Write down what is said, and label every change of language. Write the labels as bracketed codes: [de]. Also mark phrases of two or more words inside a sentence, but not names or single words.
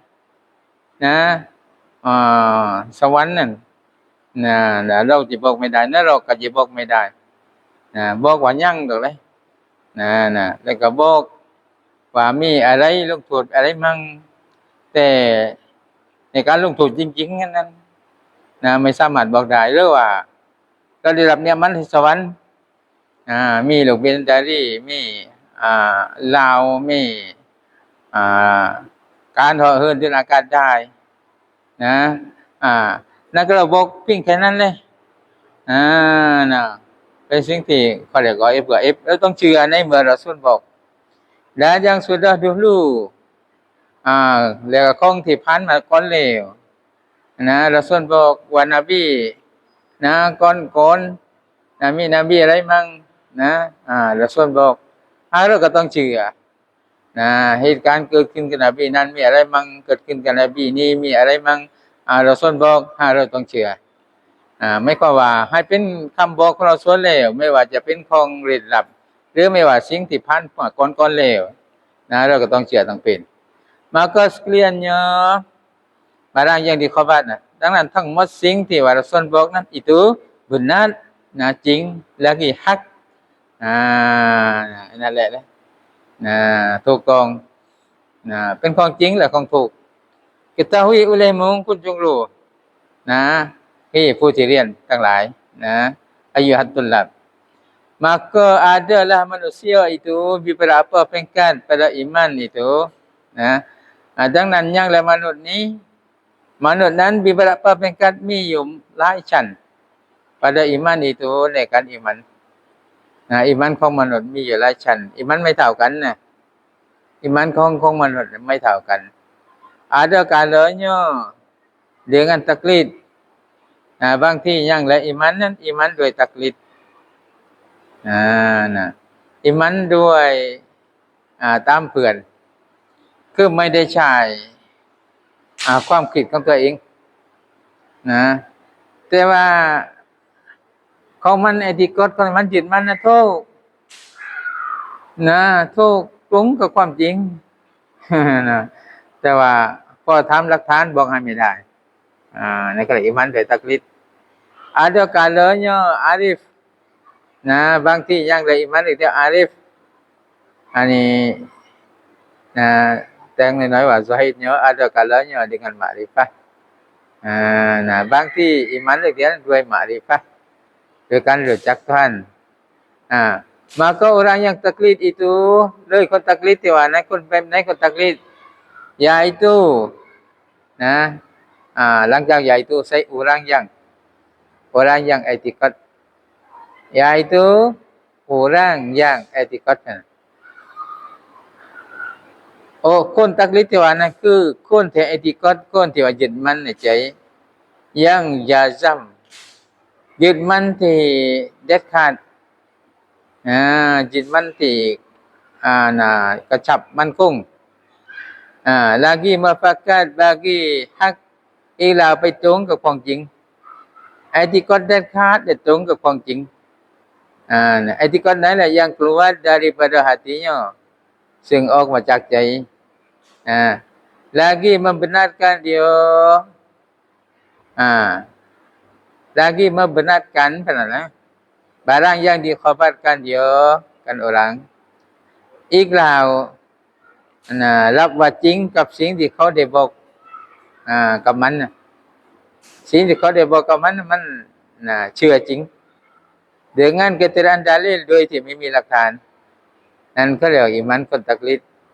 [th] สวรรค์นั่นเราจะบอกไม่ได้เราก็จะบอกไม่ได้บอกว่ายังดอกเลยแล้วก็บอกว่ามีอะไรลงโทษอะไรมั่งแต่ในการลงโทษจริงๆนั้นไม่สามารถบอกได้หรือว่าเราได้รับเนี่ยมันสวรรค์มีลูกบินดารีมีลาวมี การเหาะเหินด้วยอากาศได้นั่นก็เราบอกเพียงแค่นั้นเลยเป็นสิ่งที่เขาเรียกว่าgaibแล้วต้องเชื่อในเมื่อรอซูลบอก [ms] dan yang sudah dulu [th] แล้วก็ของที่ผ่าน มาก่อนแล้วรอซูลบอกว่านบีก่อนมีนบีอะไรมั่งรอซูลบอกเราก็ต้องเชื่อเหตุ การณ์เกิดขึ้นกับนบีนั้นมีอะไรมั่งเกิดขึ้นกับนบีนี้มีอะไรมั่งรอซูลบอกเราต้องเชื่อไม่ก็ว่าให้เป็นคำบอกของรอซูลแล้วไม่ว่าจะเป็นของลี้ลับหรือไม่ว่าสิ่งที่ผ่านมาก่อนแล้วเราก็ต้องเชื่อต้องเป็น [ms] maka sekaliannya barang yang dikhabar dengan [th] ทั้งหมดสิ่งที่ว่ารอซูลบอกนั้น [ms] itu benar [th] จริง [ms] lagi hak [th] นั่นแหละถูกต้องเป็นของจริงและของถูก [ms] ketahui olehmu [th] คุณจงรู้ผู้ที่เรียนทั้งหลาย [ar] أيها الطلاب [ms] maka adalah manusia itu beberapa peringkat pada iman itu [th] ดังนั้นอย่างและมนุษย์นั้น [ms] beberapa peringkat [th] มีอยู่หลายชั้น [ms] pada iman itu [th] ในการอีมันอีมันของมนุษย์มีอยู่หลายชั้นอีมันไม่เท่ากันอีมันของมนุษย์ไม่เท่ากัน [ms] ada kalanya dengan taklid [th] บางที่อย่างและอีมันนั้นอีมันด้วยตักลิด อีมันด้วยตามเพื่อนคือไม่ได้ใช้ความคิดของตัวเองแต่ว่าของมันไอติกฎของมันยึดมันนะถูกนะถูกตรงกับความ จริง นะแต่ว่าพอทำหลักฐานบอกให้ไม่ได้ในกรณีมันเป็นตักลิด [ms] ada kalanya [th] arif นะบางที่ยังได้อิมันอีกแต่อาริฟอันนี้นะแต่ง น้อยๆว่า [ms] zahidnya ada kalanya dengan makrifah nah [th] บางที่อิมันอีก [ms] diaด้วย makrifah [th] ด้วยการรู้จัก [ms] Tuhan maka orang yang taklid itu [th] เลยคนตักลิดที่ว่าในคนแบบไหนคนตักลิด [ms] yaitu [th] นะหลังจาก [ms] yaitu saya orang yang i'tiqad yaitu orang yang i'tiqad [th] คนตักลิดที่ว่านั่นคือคนที่i'tiqad คนที่ว่ายึดมั่นในใจ [ms] yang jazam [th] ยึดมั่นที่เด็ดขาดยึดมั่นที่กระชับมั่นคง [ms] lagi mufakat bagi hak [th] อีกแล้วไปตรงกับความจริงi'tiqad เด็ดขาดได้ตรงกับความจริงi'tiqad นั้นแหละ [ms] yang keluar daripada hatinya [th] ซึ่งออกมาจากใจ [ms] lagi membenarkan dia lagi membenarkan [th] นั่นนะ [ms] barang yang dikhabarkan dia kan orang [th] อีกแล้วรับว่าจริงกับสิ่งที่เขาได้บอกกับมันสิ่งที่เขาได้บอกกับมันเชื่อจริง [ms] dengan keterangan dalil [th] โดยที่ไม่มีหลักฐานนั่นเขาเรียกอิมันคนตักลิด